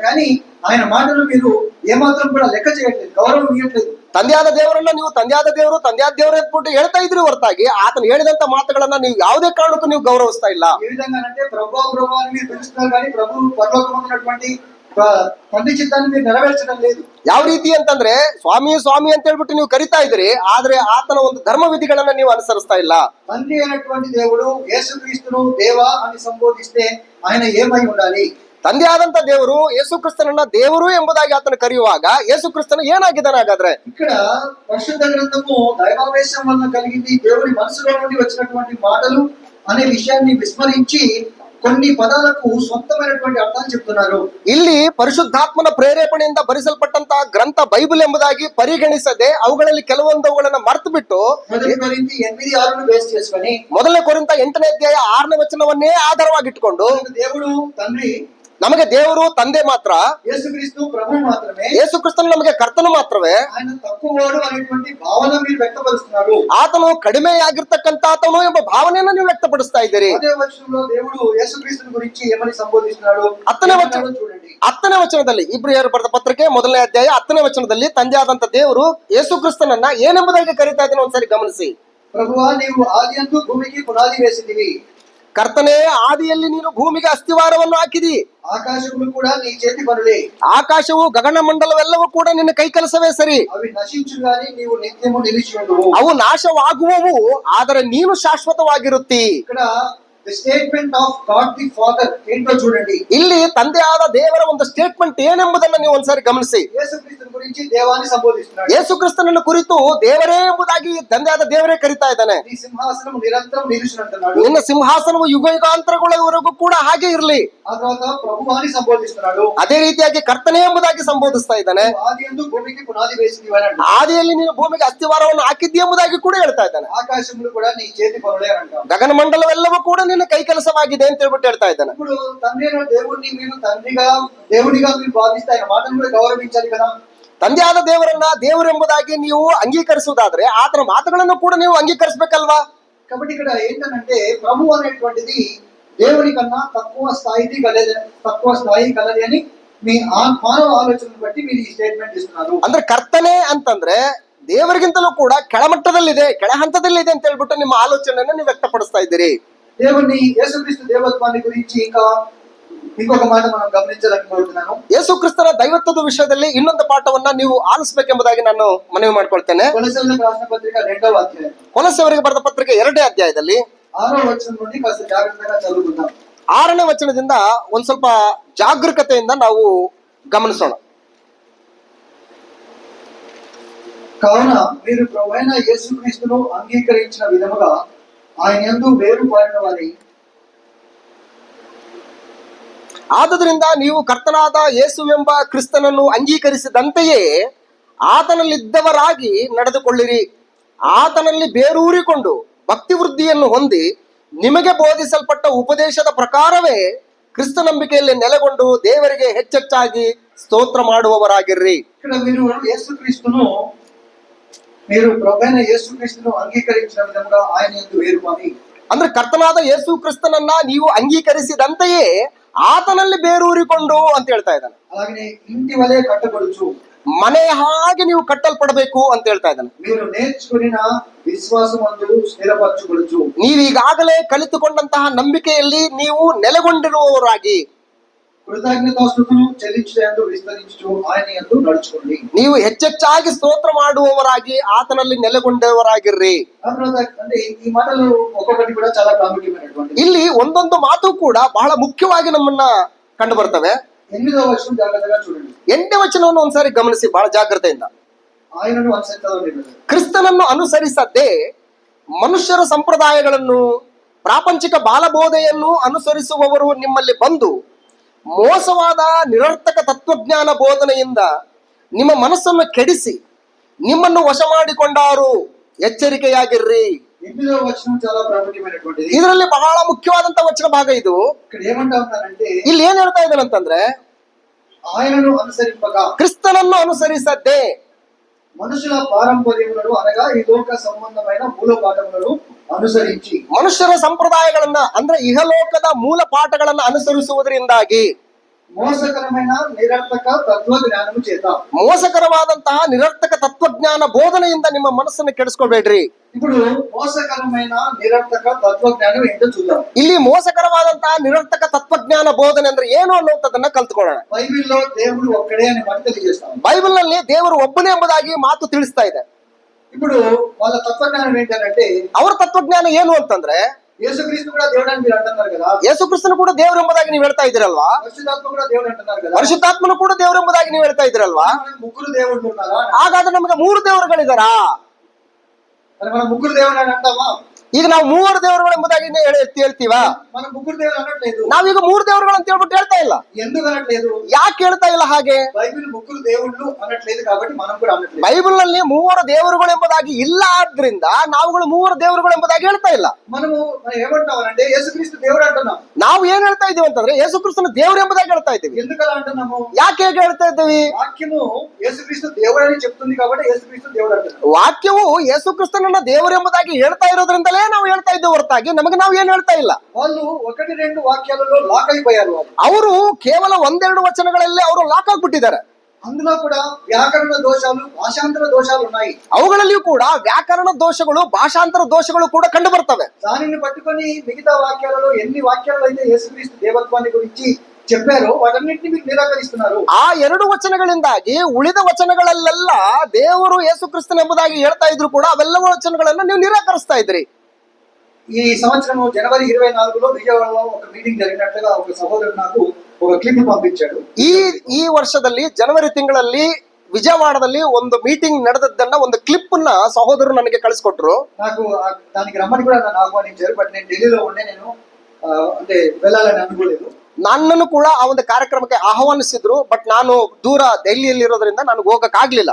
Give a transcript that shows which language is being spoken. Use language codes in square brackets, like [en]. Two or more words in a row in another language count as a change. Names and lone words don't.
[te] కానీ ఆయన మాటలు మీరు ఏమాత్రం కూడా లెక్క చేయట్లేదు, గౌరవం ఇవ్వట్లేదు. [kn] ತಂದೆಯಾದ ದೇವರನ್ನ ನೀವು ತಂದೆಯಾದ ದೇವರು ಅಂದ್ಬಿಟ್ಟು ಹೇಳ್ತಾ ಇದ್ರಿ ಹೊರತಾಗಿ ಆತನು ಹೇಳಿದಂತ ಮಾತುಗಳನ್ನ ನೀವು ಯಾವುದೇ ಕಾರಣಕ್ಕೂ ನೀವು ಗೌರವಿಸ್ತಾ ಇಲ್ಲ. [te] ఏ విధంగా అంటే ప్రభు అని మీరు పిలుస్తున్నారు కానీ ప్రభు పరలోకమందున్నటువంటి తండ్రి చిత్తాన్ని మీరు నెరవేర్చడం లేదు. [kn] ಯಾವ ರೀತಿ ಅಂತಂದ್ರೆ ಸ್ವಾಮಿ ಅಂತ ಹೇಳ್ಬಿಟ್ಟು ನೀವು ಕರಿತಾ ಇದ್ರಿ, ಆದ್ರೆ ಆತನ ಒಂದು ಧರ್ಮ ವಿಧಿಗಳನ್ನ ನೀವು ಅನುಸರಿಸ್ತಾ ಇಲ್ಲ. [te] తండ్రి అయినటువంటి దేవుడు యేసుక్రీస్తును దేవా అని సంబోధిస్తే ఆయన ఏమై ఉండాలి? [kn] ತಂದೆ ಆದಂತ ದೇವರು ಯೇಸುಕ್ರಿಸ್ತನನ್ನ ದೇವರು ಎಂಬುದಾಗಿ ಆತನ ಕರೆಯುವಾಗ ಯೇಸುಕ್ರಿಸ್ತನ ಏನಾಗಿದ್ದಾನೆ ಹಾಗಾದ್ರೆ? [te] ఇక్కడ పరిశుద్ధ గ్రంథము దైవావేశం వల్ల కలిగింది. దేవుని మనసులో నుండి వచ్చినటువంటి మాటలు అనే విషయాన్ని విస్మరించి కొన్ని పదాలకు స్వంతమైనటువంటి అర్థాలు చెప్తున్నారు. [kn] ಇಲ್ಲಿ ಪರಿಶುದ್ಧಾತ್ಮನ ಪ್ರೇರೇಪಣೆಯಿಂದ ಬರೆಸಲ್ಪಟ್ಟಂತಹ ಗ್ರಂಥ ಬೈಬಲ್ ಎಂಬುದಾಗಿ ಪರಿಗಣಿಸದೆ ಅವುಗಳಲ್ಲಿ ಕೆಲವೊಂದವುಗಳನ್ನ ಮರೆತು ಬಿಟ್ಟು [te] 1 కొరింథీ 8:6 ಬೇಸ್ చేసుకొని [kn] 1 ಕೊರಿಂಥ 8ನೇ ಅಧ್ಯಾಯ 6ನೇ ವಚನವನ್ನೇ ಆಧಾರವಾಗಿಟ್ಟುಕೊಂಡು [te] దేవుడు తండ్రి, [kn] ನಮಗೆ ದೇವರು ತಂದೆ ಮಾತ್ರ, [te] యేసుక్రీస్తు ప్రభు మాత్రమే, [kn] ಯೇಸುಕ್ರಿಸ್ತನು ನಮಗೆ ಕರ್ತನು ಮಾತ್ರವೇ, [te] ఆయన తక్కువవాడు అనేటువంటి భావన మీరు వ్యక్తపరుస్తున్నారు. [kn] ಆತನು ಕಡಿಮೆಯಾಗಿರ್ತಕ್ಕಂತ ಆತನು ಎಂಬ ಭಾವನೆಯನ್ನು ನೀವು ವ್ಯಕ್ತಪಡಿಸ್ತಾ ಇದ್ದೀರಿ. [te] అదే వచనంలో దేవుడు యేసుక్రీస్తుని గురించి ఏమని సంబోధిస్తున్నాడు? [kn] 10ನೇ ವಚನದಲ್ಲಿ ಇಬ್ರಿಯರು ಬರೆದ ಪತ್ರಿಕೆ 1ನೇ ಅಧ್ಯಾಯ 10ನೇ ವಚನದಲ್ಲಿ ತಂದೆ ಆದಂತ ದೇವರು ಯೇಸುಕ್ರಿಸ್ತನನ್ನ ಏನೆಂಬುದಾಗಿ ಕರೀತಾ ಇದ್ದಾನೆ ಒಂದ್ಸರಿ ಗಮನಿಸಿ. [te] ప్రభువా నీవు ఆదియందు భూమికి పునాది వేసితివి. [kn] ಕರ್ತನೇ, ಆದಿಯಲ್ಲಿ ನೀನು ಭೂಮಿಗೆ ಅಸ್ತಿವಾರವನ್ನು ಹಾಕಿದಿ. [te] ఆకాశములు కూడా నీ చేతి పనులే. [kn] ಆಕಾಶವು ಗಗನ ಮಂಡಲವೆಲ್ಲವೂ ಕೂಡ ನಿನ್ನ ಕೈ ಕೆಲಸವೇ ಸರಿ. [te] అవి నశించు గాని నీవు నిత్యము నిలిచి ఉండువు. [kn] ಅವು ನಾಶವಾಗುವವು, ಆದರೆ ನೀನು ಶಾಶ್ವತವಾಗಿರುತ್ತಿ. [te] ఇక్కడ [en] the statement of God the Father [te] ఏంటో చూడండి. [kn] ಇಲ್ಲಿ ತಂದೆ ಆದ ದೇವರ ಒಂದು ಸ್ಟೇಟ್ಮೆಂಟ್ ಏನೆಂಬುದನ್ನ ನೀವು ಒಂದ್ಸರಿ ಗಮನಿಸಿ. [te] యేసుక్రీస్తుని గురించి దేవాన్ని సంబోధిస్తున్నాడు. [kn] ಯೇಸುಕ್ರಿಸ್ತನನ್ನು ಕುರಿತು ದೇವರೇ ಎಂಬುದಾಗಿ ತಂದೆ ಆದ ದೇವರೇ ಕರೀತಾ ಇದ್ದಾನೆ. [te] నీ సింహాసనం నిరంతరం నిలుచునంటున్నాడు. [kn] ನಿನ್ನ ಸಿಂಹಾಸನವು ಯುಗ ಯುಗಾಂತರಗಳವರೆಗೂ ಕೂಡ ಹಾಗೆ ಇರಲಿ. [te] ఆ తర్వాత ప్రభువాని సంబోధిస్తున్నాడు. [kn] ಅದೇ ರೀತಿಯಾಗಿ ಕರ್ತನೇ ಎಂಬುದಾಗಿ ಸಂಬೋಧಿಸ್ತಾ ಇದ್ದಾನೆ. [te] ఆదియందు భూమికి పునాది వేసితివి అన్నాడు. [kn] ಆದಿಯಲ್ಲಿ ನೀನು ಭೂಮಿಗೆ ಅಸ್ತಿವಾರವನ್ನು ಹಾಕಿದ್ದಿ ಎಂಬುದಾಗಿ ಕೂಡ ಹೇಳ್ತಾ ಇದ್ದಾನೆ. [te] ఆకాశములు కూడా నీ చేతి పనులే అంటాం. [kn] ಗಗನ ಮಂಡಲವೆಲ್ಲವೂ ಕೂಡ ನಿನ್ನ ಕೈ ಕೆಲಸವಾಗಿದೆ ಅಂತ ಹೇಳ್ಬಿಟ್ಟು ಹೇಳ್ತಾ ಇದ್ದಾನೆ. [te] ఇప్పుడు తండ్రి అయిన దేవుడిని మీరు దేవుడిగా మీరు భావిస్తే ఆయన మాటను కూడా గౌరవించాలి కదా. [kn] ತಂದೆ ಆದ ದೇವರನ್ನ ದೇವರೆಂಬುದಾಗಿ ನೀವು ಅಂಗೀಕರಿಸುವುದಾದ್ರೆ ಆತನ ಮಾತುಗಳನ್ನು ಕೂಡ ನೀವು ಅಂಗೀಕರಿಸಬೇಕಲ್ವಾ? [te] కాబట్టి ఇక్కడ ఏంటంటే ప్రభు అనేటువంటిది దేవుని కన్నా తక్కువ స్థాయి కలది అని మీ మానవ ఆలోచనను బట్టి మీరు ఈ స్టేట్మెంట్ ఇస్తున్నారు. [kn] ಅಂದ್ರೆ ಕರ್ತನೆ ಅಂತಂದ್ರೆ ದೇವರಿಗಿಂತಲೂ ಕೂಡ ಕೆಳಮಟ್ಟದಲ್ಲಿದೆ, ಕೆಳ ಹಂತದಲ್ಲಿದೆ ಅಂತ ಹೇಳ್ಬಿಟ್ಟು ನಿಮ್ಮ ಆಲೋಚನೆಯನ್ನು ನೀವು ವ್ಯಕ್ತಪಡಿಸ್ತಾ ಇದ್ದೀರಿ. [te] దేవుని యేసుక్రీస్తు దేవత్వాన్ని గురించి ఇంకొక మాట మనం గమనించాలని కోరుతున్నాను. [kn] ಯೇಸುಕ್ರಿಸ್ತನ ದೈವತ್ವದ ವಿಷಯದಲ್ಲಿ ಇನ್ನೊಂದು ಪಾಠವನ್ನ ನೀವು ಆಲಿಸಬೇಕೆಂಬುದಾಗಿ ನಾನು ಮನವಿ ಮಾಡ್ಕೊಳ್ತೇನೆ. [te] కొలస్సీయులకు రాసిన పత్రిక 2వ అధ్యాయం [kn] ಕೊಲಸ್ಸೆಯವರಿಗೆ ಬರೆದ ಪತ್ರಿಕೆ 2ನೇ ಅಧ್ಯಾಯದಲ್ಲಿ [te] 6వ వచనం నుండి కాస్త జాగ్రత్తగా చదువుకుందాం. [kn] 6ನೇ ವಚನದಿಂದ ಒಂದ್ ಸ್ವಲ್ಪ ಜಾಗರೂಕತೆಯಿಂದ ನಾವು ಗಮನಿಸೋಣ. [te] కావున మీరు ప్రభువైన యేసుక్రీస్తును అంగీకరించిన విధముగా ఆయన యందు వేరుపారిన వారి [kn] ಆದುದರಿಂದ ನೀವು ಕರ್ತನಾದ ಯೇಸುವೆಂಬ ಕ್ರಿಸ್ತನನ್ನು ಅಂಗೀಕರಿಸಿದಂತೆಯೇ ಆತನಲ್ಲಿದ್ದವರಾಗಿ ನಡೆದುಕೊಳ್ಳಿರಿ. ಆತನಲ್ಲಿ ಬೇರೂರಿಕೊಂಡು ಭಕ್ತಿ ವೃದ್ಧಿಯನ್ನು ಹೊಂದಿ ನಿಮಗೆ ಬೋಧಿಸಲ್ಪಟ್ಟ ಉಪದೇಶದ ಪ್ರಕಾರವೇ ಕ್ರಿಸ್ತ ನಂಬಿಕೆಯಲ್ಲಿ ನೆಲೆಗೊಂಡು ದೇವರಿಗೆ ಹೆಚ್ಚೆಚ್ಚಾಗಿ ಸ್ತೋತ್ರ ಮಾಡುವವರಾಗಿರ್ರಿ. [te] ఇక్కడ మీరు ప్రభువైన యేసుక్రీస్తును అంగీకరించిన విధముగా ఆయన యందు వేరుపారి [kn] ಅಂದ್ರೆ ಕರ್ತನಾದ ಯೇಸು ಕ್ರಿಸ್ತನನ್ನ ನೀವು ಅಂಗೀಕರಿಸಿದಂತೆಯೇ ಆತನಲ್ಲಿ ಬೇರೂರಿಕೊಂಡು ಅಂತ ಹೇಳ್ತಾ ಇದ್ದಾನೆ. [te] అలాగే ఇంటి వలె కట్టబడుచు [kn] ಮನೆ ಹಾಗೆ ನೀವು ಕಟ್ಟಲ್ಪಡಬೇಕು ಅಂತ ಹೇಳ್ತಾ ಇದ್ದಾನೆ. [te] మీరు నేర్చుకున్న విశ్వాసమందు స్థిరపరచుకొనుచు [kn] ನೀವೀಗಾಗಲೇ ಕಲಿತುಕೊಂಡಂತಹ ನಂಬಿಕೆಯಲ್ಲಿ ನೀವು ನೆಲೆಗೊಂಡಿರುವವರಾಗಿ [te] కృతజ్ఞతాస్తుతులు చెల్లించుటయందు విస్తరించుచు ఆయన యందు నడుచుకోండి. [kn] ನೀವು ಹೆಚ್ಚೆಚ್ಚಾಗಿ ಸ್ತೋತ್ರ ಮಾಡುವವರಾಗಿ ಆತನಲ್ಲಿ ನೆಲೆಗೊಂಡವರಾಗಿರ್ರಿ. [te] అంటే ఈ మాటలు ఒక్కొక్కటి కూడా చాలా ప్రాముఖ్యమైనటువంటి. [kn] ಇಲ್ಲಿ ಒಂದೊಂದು ಮಾತು ಕೂಡ ಬಹಳ ಮುಖ್ಯವಾಗಿ ನಮ್ಮನ್ನ ಕಂಡು ಬರ್ತವೆ. [te] 8వ వచనం జాగ్రత్తగా చూడండి. [kn] 8ನೇ ವಚನವನ್ನು ಒಂದ್ಸಾರಿ ಗಮನಿಸಿ ಬಹಳ ಜಾಗ್ರತೆಯಿಂದ. [te] ఆయనను అనుసరించడం [kn] ಕ್ರಿಸ್ತನನ್ನು ಅನುಸರಿಸದೆ ಮನುಷ್ಯರ ಸಂಪ್ರದಾಯಗಳನ್ನು ಪ್ರಾಪಂಚಿಕ ಬಾಲಬೋಧೆಯನ್ನು ಅನುಸರಿಸುವವರು ನಿಮ್ಮಲ್ಲಿ ಬಂದು ಮೋಸವಾದ ನಿರರ್ಥಕ ತತ್ವಜ್ಞಾನ ಬೋಧನೆಯಿಂದ ನಿಮ್ಮ ಮನಸ್ಸನ್ನು ಕೆಡಿಸಿ ನಿಮ್ಮನ್ನು ವಶ ಮಾಡಿಕೊಂಡಾರು. ಎಚ್ಚರಿಕೆಯಾಗಿರ್ರಿ. [te] 8వ వచనం చాలా ప్రాముఖ్యమైనటువంటిది. [kn] ಇದರಲ್ಲಿ ಬಹಳ ಮುಖ್ಯವಾದಂತ ವಚನ ಭಾಗ ಇದು. [te] ఇక్కడ ఏమంటా ఉన్నారంటే [kn] ಇಲ್ಲಿ ಏನ್ ಹೇಳ್ತಾ ಇದ್ದಾನಂತಂದ್ರೆ [te] ఆయనను అనుసరింపక [kn] ಕ್ರಿಸ್ತನನ್ನು ಅನುಸರಿಸದೆ [te] మనుషుల పారంపర్యములను అనగా ఈ లోక సంబంధమైన మూలపాఠములను అనుసరించి [kn] ಮನುಷ್ಯರ ಸಂಪ್ರದಾಯಗಳನ್ನ ಅಂದ್ರೆ ಇಹಲೋಕದ ಮೂಲ ಪಾಠಗಳನ್ನ ಅನುಸರಿಸುವುದರಿಂದಾಗಿ [te] మోసకరమైన నిరర్థక తత్వజ్ఞానము చేత [kn] ಮೋಸಕರವಾದಂತಹ ನಿರರ್ಥಕ ತತ್ವಜ್ಞಾನ ಬೋಧನೆಯಿಂದ ನಿಮ್ಮ ಮನಸ್ಸನ್ನು ಕೆಡಿಸ್ಕೊಬೇಡ್ರಿ. [te] ఇప్పుడు మోసకరమైన నిరర్థక తత్వజ్ఞానం ఏంటో చూద్దాం. [kn] ಇಲ್ಲಿ మోసకರವಾದಂತಹ ನಿರರ್ಥಕ ತತ್ವಜ್ಞಾನ ಬೋಧನೆ ಅಂದ್ರೆ ಏನು ಅನ್ನುವಂಥದ್ದನ್ನ ಕಲ್ತ್ಕೊಳ್ಳೋಣ. [te] బైబిల్లో దేవుడు ఒక్కడే అని మాట తెలియజేస్తాం. [kn] ಬೈಬಲ್ ನಲ್ಲಿ ದೇವರು ಒಬ್ಬನೇ ಎಂಬುದಾಗಿ ಮಾತು ತಿಳಿಸ್ತಾ ಇದೆ. [te] ఇప్పుడు వాళ్ళ తత్వజ్ఞానం ఏంటంటే [kn] ಅವರ ತತ್ವಜ್ಞಾನ ಏನು ಅಂತಂದ್ರೆ [te] యేసుక్రీస్తు కూడా దేవుడు అని మీరు అంటున్నారు కదా. [kn] ಯೇಸು ಕ್ರಿಸ್ತನು ಕೂಡ ದೇವರು ಎಂಬುದಾಗಿ ನೀವು ಹೇಳ್ತಾ ಇದ್ದೀರಲ್ವಾ. [te] పరిశుద్ధాత్మ కూడా దేవుడు అంటున్నారు కదా. [kn] ಪರಿಶುದ್ಧಾತ್ಮನು ಕೂಡ ದೇವರು ಎಂಬುದಾಗಿ ನೀವು ಹೇಳ್ತಾ ಇದ್ದೀರಲ್ವಾ. [te] ముగ్గురు దేవుళ్ళు ఉన్నారా? [kn] ಹಾಗಾದ್ರೆ ನಮಗೆ 3 ದೇವರುಗಳಿದಾರಾ? [te] మరి మనం ముగ్గురు దేవుళ్ళు అని అంటామా? [kn] ಈಗ ನಾವು 3 ದೇವರುಗಳು ಎಂಬುದಾಗಿ ಹೇಳ್ತೀವಾ? [te] మనం ముగ్గురు దేవుళ్ళు అనట్లేదు. [kn] ನಾವೀಗ 3 ದೇವರುಗಳು ಅಂತ ಹೇಳ್ಬಿಟ್ಟು ಹೇಳ್ತಾ ಇಲ್ಲ. [te] ఎందుకు అనట్లేదు? [kn] ಯಾಕೆ ಹೇಳ್ತಾ ಇಲ್ಲ ಹಾಗೆ? [te] బైబిల్ ముగ్గురు దేవుళ్ళు అనట్లేదు కాబట్టి మనం కూడా అనట్లేదు. [kn] ಬೈಬಲ್ ನಲ್ಲಿ 3 ದೇವರುಗಳು ಎಂಬುದಾಗಿ ಇಲ್ಲ ಆದ್ರಿಂದ ನಾವುಗಳು 3 ದೇವರುಗಳು ಎಂಬುದಾಗಿ ಹೇಳ್ತಾ ಇಲ್ಲ. [te] మనం ఏమంటామంటే యేసుక్రీస్తు దేవుడు అంటున్నాం. [kn] ನಾವು ಏನ್ ಹೇಳ್ತಾ ಇದೀವಿ ಅಂತಂದ್ರೆ ಯೇಸು ಕ್ರಿಸ್ತನ ದೇವರು ಎಂಬುದಾಗಿ ಹೇಳ್ತಾ ಇದ್ದೀವಿ. [te] ఎందుకు అలా అంటున్నాము? [kn] ಯಾಕೆ ಹೇಗೆ ಹೇಳ್ತಾ ಇದ್ದೀವಿ? [te] వాక్యము యేసుక్రీస్తు దేవుడు అని చెప్తుంది కాబట్టి యేసుక్రీస్తు దేవుడు అంటున్నాం. [kn] ವಾಕ್ಯವು ಯೇಸು ಕ್ರಿಸ್ತನನ್ನ ದೇವರು ಎಂಬುದಾಗಿ ಹೇಳ್ತಾ ಇರೋದ್ರಿಂದಲೇ ನಾವು ಹೇಳ್ತಾ ಇದ್ದೇವೆ ಹೊರತಾಗಿ ನಮಗೆ ನಾವು ಏನ್ ಹೇಳ್ತಾ ಇಲ್ಲ. [te] వాళ్ళు 1-2 వాక్యాలలో లాక్ అయిపోయారు. [kn] ಅವರು ಕೇವಲ 1-2 ವಚನಗಳಲ್ಲಿ ಅವರು ಲಾಕ್ ಆಗ್ಬಿಟ್ಟಿದ್ದಾರೆ. [te] అందులో కూడా వ్యాకరణ దోషాలు భాషాంతర దోషాలు ఉన్నాయి. [kn] ಅವುಗಳಲ್ಲಿಯೂ ಕೂಡ ವ್ಯಾಕರಣ ದೋಷಗಳು ಭಾಷಾಂತರ ದೋಷಗಳು ಕೂಡ ಕಂಡು ಬರ್ತವೆ. [te] దానిని పట్టుకొని మిగతా వాక్యాలలో ఎన్ని వాక్యాలు అయితే యేసుక్రీస్తు దేవత్వాన్ని గురించి చెప్పారో వాటన్నిటిని మీరు నిరాకరిస్తున్నారు. [kn] ಆ 2 ವಚನಗಳಿಂದಾಗಿ ಉಳಿದ ವಚನಗಳಲ್ಲೆಲ್ಲ ದೇವರು ಯೇಸು ಕ್ರಿಸ್ತನ ಎಂಬುದಾಗಿ ಹೇಳ್ತಾ ಇದ್ರು ಕೂಡ ಅವೆಲ್ಲ ವಚನಗಳನ್ನ ನೀವು ನಿರಾಕರಿಸ್ತಾ ಇದ್ರಿ. [te] ఈ సంవత్సరం జనవరి 24లో విజయవాడలో ఒక మీటింగ్ జరిగినట్లుగా ఒక సహోదరుడు నాకు ఒక క్లిప్ పంపించాడు. [kn] ಈ ವರ್ಷದಲ್ಲಿ ಜನವರಿ ತಿಂಗಳಲ್ಲಿ ವಿಜಯವಾಡದಲ್ಲಿ ಒಂದು ಮೀಟಿಂಗ್ ನಡೆದದ್ದನ್ನ ಒಂದು ಕ್ಲಿಪ್ ನ ಸಹೋದರರು ನನಗೆ ಕಳಿಸ್ಕೊಟ್ರು. [te] నాకు దానికి రమ్మని కూడా నన్ను ఆహ్వానించారు. బట్ నేను ఢిల్లీలో ఉండే నేను అంటే వెళ్ళాలని అనుకోలేదు. [kn] ನನ್ನನ್ನು ಕೂಡ ಆ ಒಂದು ಕಾರ್ಯಕ್ರಮಕ್ಕೆ ಆಹ್ವಾನಿಸಿದ್ರು. ಬಟ್ ನಾನು ದೂರ ದೆಹಲಿಯಲ್ಲಿ ಇರೋದ್ರಿಂದ ನನಗೆ ಹೋಗಕ್ ಆಗ್ಲಿಲ್ಲ.